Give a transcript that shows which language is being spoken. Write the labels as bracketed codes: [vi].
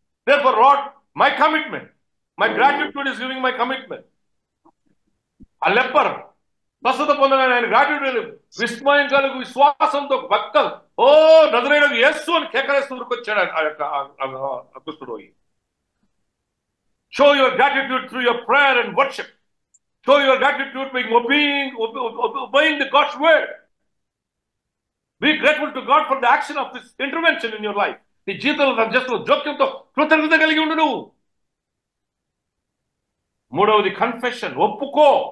[en] Therefore, Lord, my commitment, my gratitude is giving my commitment. [te] ఆ leper స్వస్థత పొందగానే ఆయన gratitude విస్మయం కలుగు విశ్వాసంతో భక్త ఓ నజరేయుడగు యేసు అని కేకలేస్తూ వచ్చాడు ఆ యొక్క కుష్ఠుడు. [en] Show your gratitude through your prayer and worship. Show your gratitude by obeying the God's word. Be grateful to God for the action of this intervention in your life. [te] నీ జీవితంలో తన చేస్తున్న జోక్యంతో కృతజ్ఞత కలిగి ఉండు నువ్వు. మూడవది కన్ఫెషన్, ఒప్పుకో.